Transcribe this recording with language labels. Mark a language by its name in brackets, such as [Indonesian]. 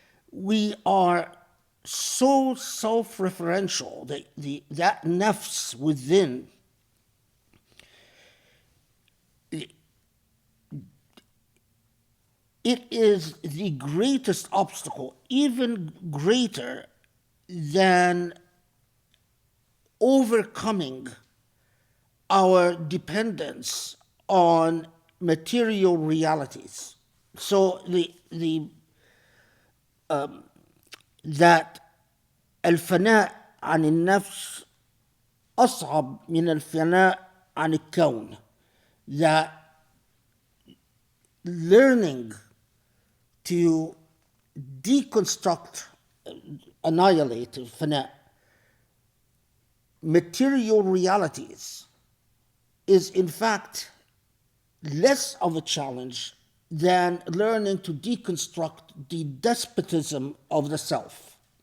[English] We are so self-referential that nafs within it is the greatest obstacle, even greater than overcoming our dependence on material realities. So that [Arabic] الفناء عن النفس أصعب من الفناء عن الكون. [English] That learning to deconstruct, annihilate, فناء, material realities is in fact less of a challenge than learning to deconstruct the despotism of the self.